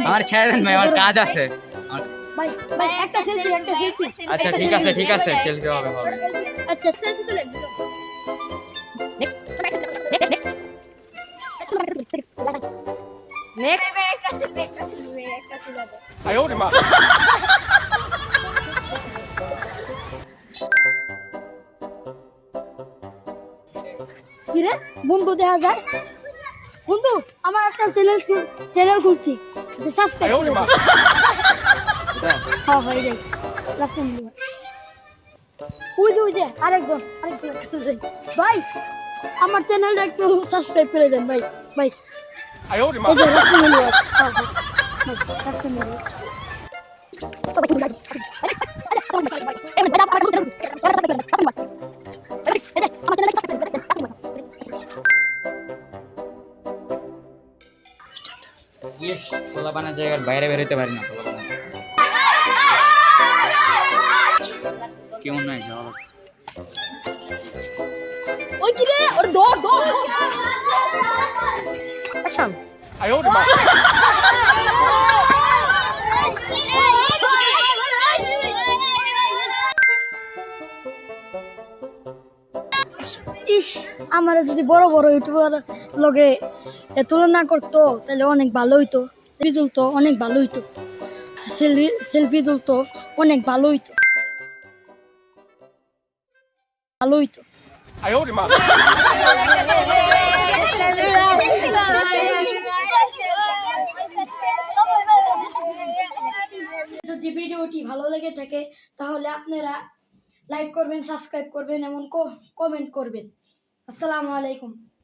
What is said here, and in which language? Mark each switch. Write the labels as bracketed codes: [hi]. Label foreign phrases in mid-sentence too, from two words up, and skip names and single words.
[bn] আমার ছেড়ে দেন ভাই, আমার কাজ আছে। ভাই ভাই একটা সেলফি আচ্ছা ঠিক আছে সেলফি হবে হবে। আচ্ছা সেলফি তুলেন। নেক্সট একটা তুলে দাও। [zh] 哎呦我的妈！ [bn] কি রে বন্ধু দেখা যায় বন্ধু আমার একটা চ্যানেল খুলছি সাবস্ক্রাইব [zh] 哎呦我 [bn] করে [zh] 的 [bn] দে [zh] 妈！ [bn] হ্যাঁ হয়ে যায় [en] last time [bn] ওই যে আরেকজন ভাই আমার চ্যানেলটা একটু সাবস্ক্রাইব করে দেন ভাই ভাই [zh] 哎呦我的 [bn] এই [zh] 妈！ [en] যে last time last time [bn] ইস পোলাপানের জায়গার বাইরে বেরোতে পারি না পোলাপানের। কেমন নয় যাওয়া ওই কি রে ওর দৌড় অ্যাকশন [zh] 哎呦我的妈！ [bn] ইস আমার যদি বড় বড় ইউটিউবার লগে তুলনা করতো তাহলে অনেক ভালো হইতো, রেজাল্ট তো অনেক ভালো হইতো, সেলফি তুলতো অনেক ভালো হইতো ভালো হইতো [zh] 哎呦我的妈！ [bn] যদি ভিডিওটি ভালো লেগে থাকে তাহলে আপনারা লাইক করবেন, সাবস্ক্রাইব করবেন এবং কমেন্ট করবেন। [ar] السلام عليكم.